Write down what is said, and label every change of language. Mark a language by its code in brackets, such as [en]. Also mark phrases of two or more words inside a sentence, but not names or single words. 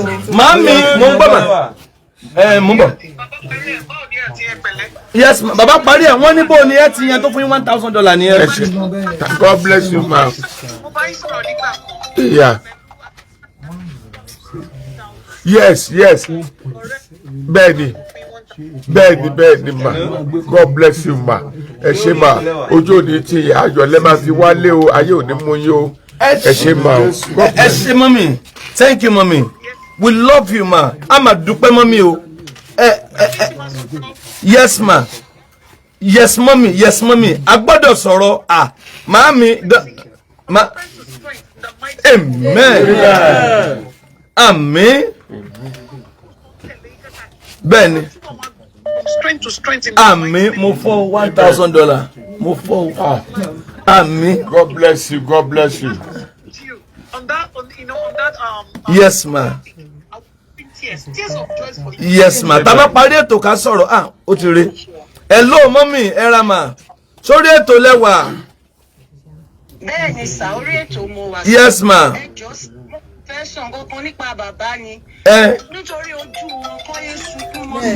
[yo] Màámi mo ń gbọ́ mà. Mo ń bọ̀. Yes ma bàbá parí ẹ̀ wọ́n ní bó ni ẹ ti yan tó fún yín $1,000 ni ẹ. [en] God bless you ma. Yeah. [yo] Yes. Bẹ́ẹ̀ni ma. [en] God bless you ma. [yo] Ẹ ṣé ma. Ojú òní ti ayọ̀ lẹ́ máa fi wálé o. Ayé òní mú yín o. Ẹ ṣé ma o. Ẹ ṣé mọ́mì. [en] Thank you mọ́mì. We love you ma. [yo] A máa dúpẹ́ mọ́mì o. Yes ma. Yes mọ́mì. A gbọ́dọ̀ sọ̀rọ̀ màámi. [en] Amen. [yo] Bẹ́ẹ̀ni. Amen. Mo fọ́ $1,000. Mo fọ́. [en] Amen. God bless you. Yes ma. Yes ma. [yo] Tá bá parí ètò ká sọ̀rọ̀ ó ti rí. Hello mọ́mì ẹ ra mà. Sórí ètò lẹ́wà. Bẹ́ẹ̀ni sà orí ètò mo wà. [en] Yes ma. [yo] Fẹ́ sọ nǹkan kan nípa bàbá ni. Nítorí ojú wọn kọ́ yé sunkún mọ́.